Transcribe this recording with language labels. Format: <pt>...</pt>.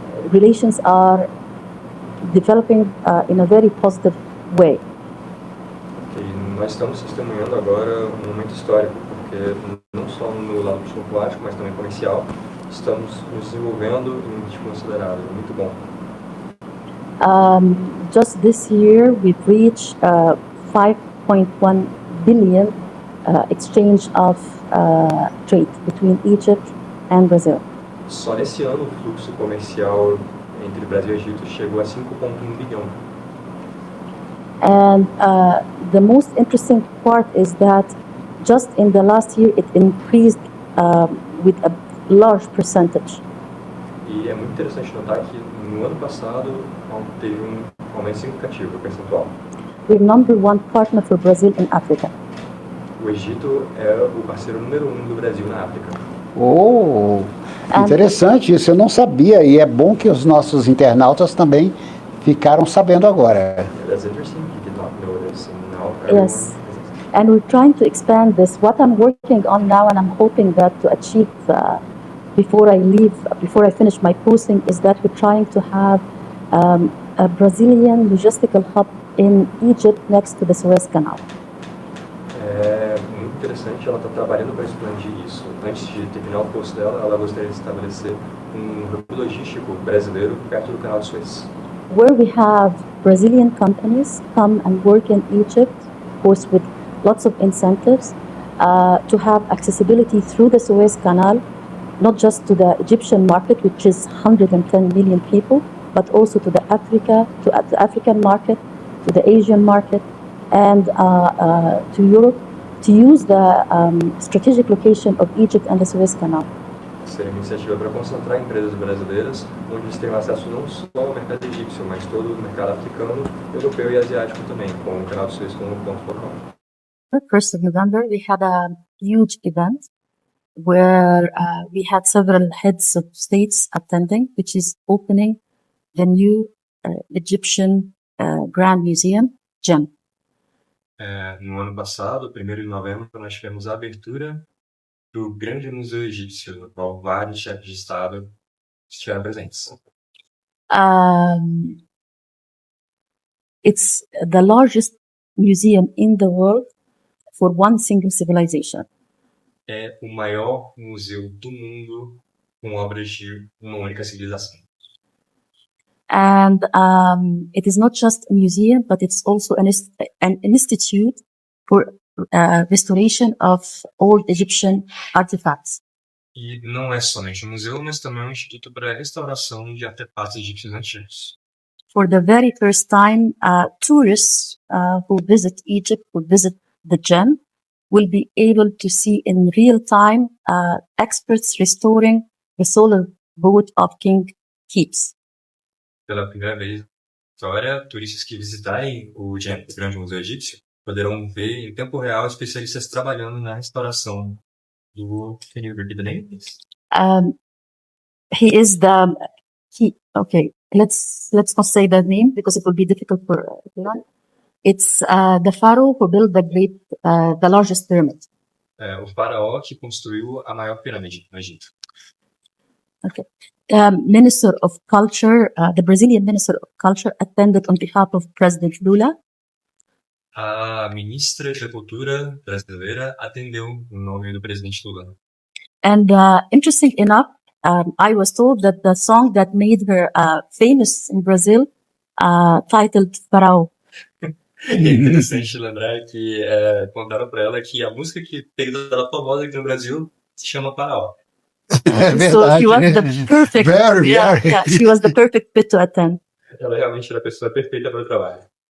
<en>Relations are developing in a very positive way.</en> <pt>E nós estamos testemunhando agora um momento histórico, porque não só no lado diplomático, mas também comercial, estamos nos desenvolvendo em um ritmo acelerado, muito bom.</pt> <en>Just this year, we've reached 5.1 billion exchange of trade between Egypt and Brazil.</en> <pt>Só nesse ano o fluxo comercial entre Brasil e Egito chegou a 5,1 bilhão.</pt> <en>And the most interesting part is that just in the last year, it increased with a large percentage.</en> <pt>E é muito interessante notar que no ano passado teve um aumento significativo percentual.</pt> <en>We're number one partner for Brazil in Africa.</en> <pt>O Egito é o parceiro número 1 do Brasil na África. Oh, interessante isso, eu não sabia, e é bom que os nossos internautas também ficaram sabendo agora.</pt> <en>That's interesting. You did not know this, and now Yes. And we're trying to expand this. What I'm working on now, and I'm hoping that to achieve before I leave, before I finish my posting, is that we're trying to have a Brazilian logistical hub in Egypt next to the Suez Canal.</en> <pt>É muito interessante, ela está trabalhando para expandir isso. Antes de terminar o post dela, ela gostaria de estabelecer um hub logístico brasileiro perto do canal de Suez.</pt> <en>Where we have Brazilian companies come and work in Egypt, of course with lots of incentives, to have accessibility through the Suez Canal, not just to the Egyptian market, which is 110 million people, but also to the African market, to the Asian market, and to Europe, to use the strategic location of Egypt and the Suez Canal.</en> <pt>Seria uma iniciativa para concentrar empresas brasileiras, onde eles tenham acesso não só ao mercado egípcio, mas todo o mercado africano, europeu e asiático também, com o canal de Suez como um ponto focal.</pt> <en>The 1st of November, we had a huge event where we had several heads of states attending, which is opening the new Egyptian Grand Museum, GEM.</en> <pt>No ano passado, 1º de novembro, nós tivemos a abertura do Grande Museu Egípcio, no qual vários chefes de Estado estiveram presentes.</pt> <en>It's the largest museum in the world for one single civilization.</en> <pt>É o maior museu do mundo com obras de uma única civilização.</pt> <en>And it is not just a museum, but it's also an institute for restoration of old Egyptian artifacts.</en> <pt>E não é somente um museu, mas também um instituto para a restauração de artefatos egípcios antigos.</pt> <en>For the very first time, tourists who visit Egypt, who visit the GEM, will be able to see in real time experts restoring the solar boat of King Keeps.</en> <pt>Pela primeira vez na história, turistas que visitarem o GEM, o Grande Museu Egípcio, poderão ver em tempo real especialistas trabalhando na restauração do...</pt> <en>Can you repeat the name? He is the... Okay, let's not say the name because it will be difficult for everyone. It's the pharaoh who built the largest pyramid.</en> <pt>O faraó que construiu a maior pirâmide no Egito.</pt> <en>Okay. Minister of Culture, the Brazilian Minister of Culture attended on behalf of President Lula.</en> <pt>A ministra da Cultura brasileira atendeu em nome do presidente Lula.</pt> <en>And interesting enough, I was told that the song that made her famous in Brazil, titled Pharaoh.</en> <pt>É interessante lembrar que contaram para ela que a música que fez ela famosa aqui no Brasil se chama Faraó. É verdade.</pt> <en>So she was the perfect, Very. she was the perfect fit to attend.</en> <pt>Ela realmente era a pessoa perfeita para o trabalho.</pt>